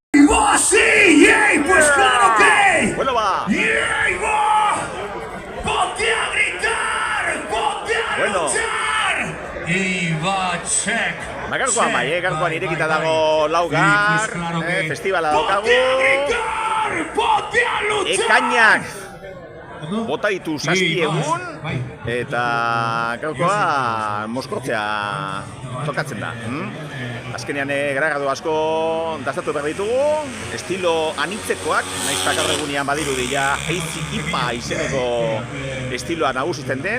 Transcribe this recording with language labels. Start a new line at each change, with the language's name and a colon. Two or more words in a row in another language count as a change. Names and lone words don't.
Spanish: ¡Va, sí! ¡Yey! ¡Pues claro que! Bueno, va. ¡Yey, va! ¡Ponte a gritar! ¡Ponte a luchar! Y va, check.
Basque: Gaurkoan bai, gaurkoan irekita dago laugar, festivala daukagu.
Spanish: ¡Ponte a gritar! ¡Ponte a luchar!
Basque: Ekainak bota ditu 7 egun, eta gaurkoa mozkortzea tokatzen da. Azkenean grabatu asko dastatu behar ditugu, estilo anitzekoak, nahiz eta gaur egunean badirudi ja Hazy IPA izeneko estiloa nagusitzen den.